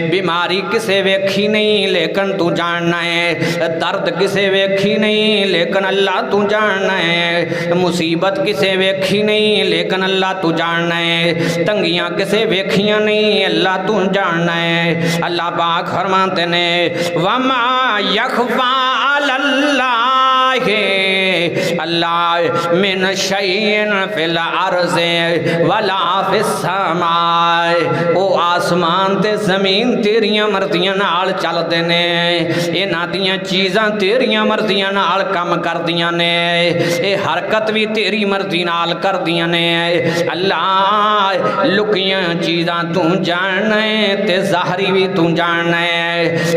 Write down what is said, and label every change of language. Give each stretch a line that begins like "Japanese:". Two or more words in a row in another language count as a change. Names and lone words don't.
Punjabi: بیماری کسے ویکھی نہیں لیکن توں جاننا ہیں، درد کسے ویکھی نہیں لیکن اللہ توں جاننا ہیں، مصیبت کسے ویکھی نہیں لیکن اللہ توں جاننا ہیں، تنگیاں کسے ویکھیاں نہیں اللہ توں جاننا ہیں. اللہ پاک فرماتے نے
Arabic: وما يخفى على الله الله من شيء في الأرض ولا في السماء.
Punjabi: او آسمان تے زمین تیریاں مرضیاں نال چلدے نے، ایہناں دیاں چیزاں تیریاں مرضیاں نال کم کردیاں نے، اے حرکت وی تیری مرضی نال کردیاں نے. اللہ لکیاں چیزاں توں جاننا ہیں تے ظاہری وی توں جاننا ہیں.